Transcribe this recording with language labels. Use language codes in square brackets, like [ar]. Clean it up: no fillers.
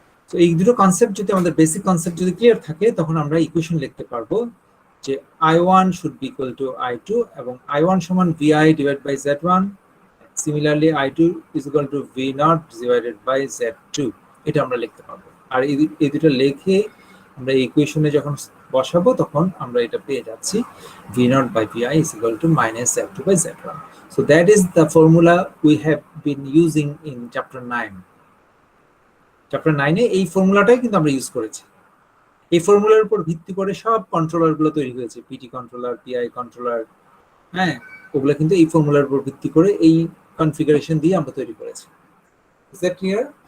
[bn] তো এই দুটো কনসেপ্ট যদি আমাদের বেসিক কনসেপ্ট যদি ক্লিয়ার থাকে তখন আমরা ইকুয়েশন লিখতে পারবো যে [en] I1 should be equal to I2 [bn] এবং I1 সমান vi divided by z1, [en] similarly I2 is equal to v0 divided by z2, [bn] এটা আমরা লিখতে পারবো। আর এই দুটো লিখে আমরা ইকুয়েশনে যখন বসাবো তখন আমরা এটা পেয়ে যাচ্ছি [en] v0 by vi is equal to minus z2 by z1. So that is the formula we have been using in chapter 9. [bn] Chapter 9 এ এই ফর্মুলাটাই কিন্তু আমরা ইউজ করেছি। এই ফর্মুলার উপর ভিত্তি করে সব কন্ট্রোলার গুলো তৈরি হয়েছে, পিটি কন্ট্রোলার, পিআই কন্ট্রোলার, হ্যাঁ, ওগুলো কিন্তু এই ফর্মুলার উপর ভিত্তি করে এই কনফিগারেশন দিয়ে আমরা তৈরি করেছি। [en] Is that clear?